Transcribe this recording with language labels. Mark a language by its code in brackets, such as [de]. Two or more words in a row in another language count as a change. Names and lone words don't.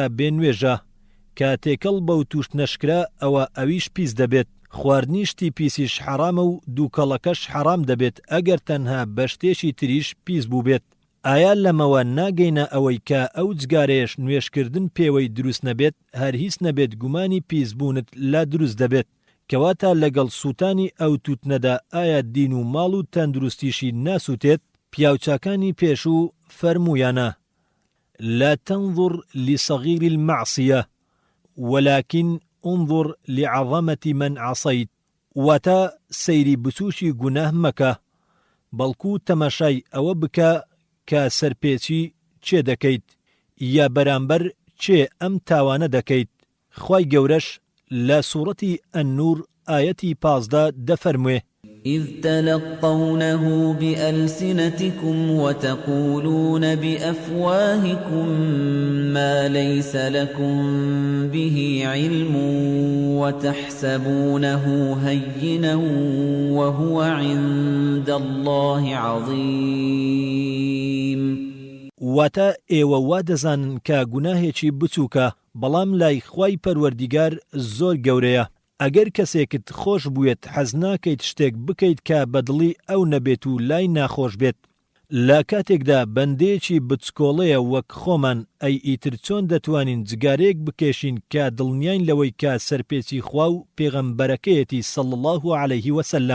[ckb] بێنوێژە کە تێکەڵ بەو تووش نەشکرا ئەوە ئەویش پیس دەبێت خواردنی شتی پیسیش حرامە و دووکەڵەکەش حرام دەبێت ئەگەر تەنها بە شتێکی تریش پیس بوو بێت ئایا لەمەوە ناگەینە ئەوەی کە ئەو جگارەیەش نوێشکردن پێوەی دروست نەبێت هەر هیچ نەبێت گومانی پیسبوونت لا دروست دەبێت کەواتە لەگەڵ سووتانی ئەو تووتنەدا ئایا دین و ماڵ و تەندروستیشی ناسووتێت پیاوچاکانی پێشوو فەرموویانە [ar] لا تنظر لصغير المعصية ولكن انظر لعظمة من عصيت [ckb] واتە سەیری بچوشی گوناه مەکە بەڵکو تەماشای ئەوە بکە کە سەرپێچی چێ دەکەیت یا بەرامبەر چێ ئەم تاوانە دەکەیت خوای گەورەش لە سوورەتی ئەننور ئایەتی 15 دەفەرموێ [ar] إذ تلقونه بألسنتكم وتقولون بأفواهكم ما ليس لكم به علم وتحسبونه هينا وهو عند الله عظيم. [ckb] واتە ئێوە وا دەزانن کە گوناهێکی بچووکە بەڵام لای خوای پەروەردیگار زۆر گەورەیە. ئەگەر کەسێکت خۆش بووێت حەز ناکەیت شتێک بکەیت کە بەدڵی ئەو نەبێت و لای ناخۆش بێت. لە کاتێکدا بەندەیەکی بچکۆڵەیە وەک خۆمان ئەی ئیتر چۆن دەتوانین جگارێک بکێشین کە دڵنیاین لەوەی کە سەرپێچی خوا و پێغەمبەرەکەیەتی [ar] صلی الله علیه وسلم.